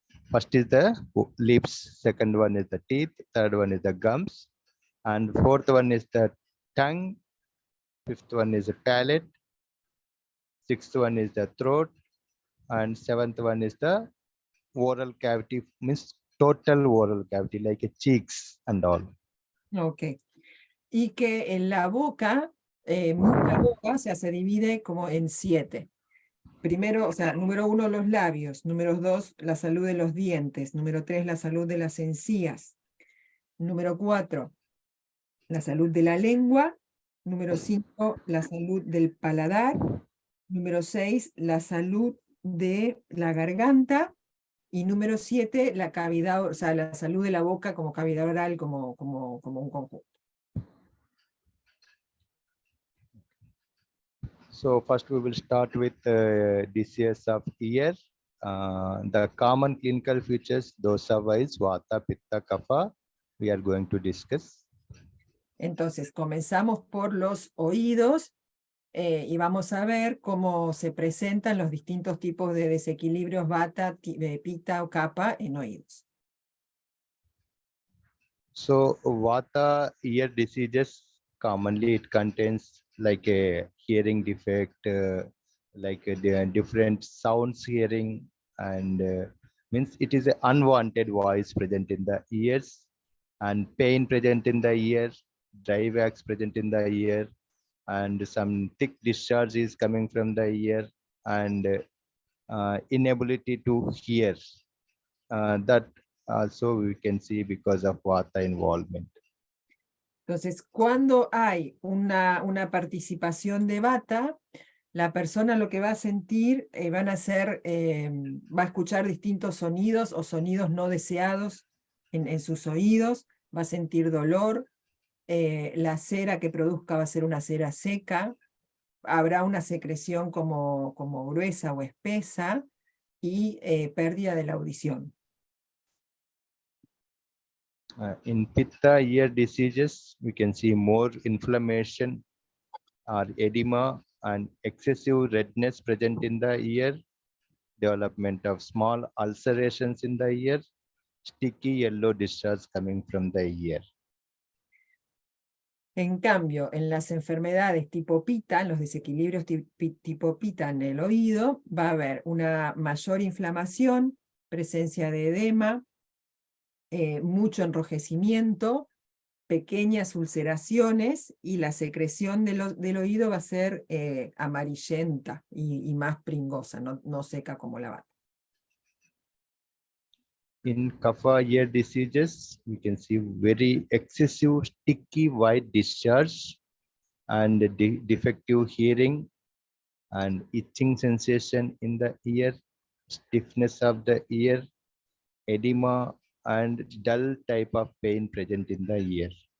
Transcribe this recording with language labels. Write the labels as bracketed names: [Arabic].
[English] First is the lips, second one is the teeth, third one is the gums, and fourth one is the tongue, fifth one is the palate, sixth one is the throat, and seventh one is the oral cavity, means total oral cavity, like a cheeks and all. Ok. [Spanish] Y que en la boca, la boca, o sea, se divide como en 7. Primero, o sea, número 1, los labios. Número 2, la salud de los dientes. Número 3, la salud de las encías. Número 4, la salud de la lengua. Número 5, la salud del paladar. Número 6, la salud de la garganta. Y número 7, la cavidad, o sea, la salud de la boca como cavidad oral, como un conjunto. [English] So first we will start with disease of ear. The common clinical features, dosa-wise, vata, pitta, kapha, we are going to discuss. [Spanish] Entonces, comenzamos por los oídos y vamos a ver cómo se presentan los distintos tipos de desequilibrios vata, pitta o kapha en oídos. [English] So vata ear diseases, commonly it contains like a hearing defect, the different sounds hearing, and means it is an unwanted voice present in the ears, and pain present in the ear, dry wax present in the ear, and some thick discharge is coming from the ear, and inability to hear. That also we can see because of vata involvement. [Spanish] Entonces, cuando hay una participación de vata, la persona lo que va a sentir va a escuchar distintos sonidos o sonidos no deseados en sus oídos, va a sentir dolor, la cera que produzca va a ser una cera seca, habrá una secreción como gruesa o espesa y pérdida de la audición. [English] In pitta ear diseases, we can see more inflammation or edema and excessive redness present in the ear, development of small ulcerations in the ear, sticky yellow discharge coming from the ear. [Spanish] En cambio, en las enfermedades tipo pita, en los desequilibrios tipo pita en el oído, va a haber una mayor inflamación, presencia de edema, mucho enrojecimiento, pequeñas ulceraciones y la secreción del oído va a ser amarillenta y más pringosa, no seca como la vata. [English] In kapha ear diseases, we can see very excessive sticky white discharge and defective hearing and itching sensation in the ear, stiffness of the ear, edema, and dull type of pain present in the ear.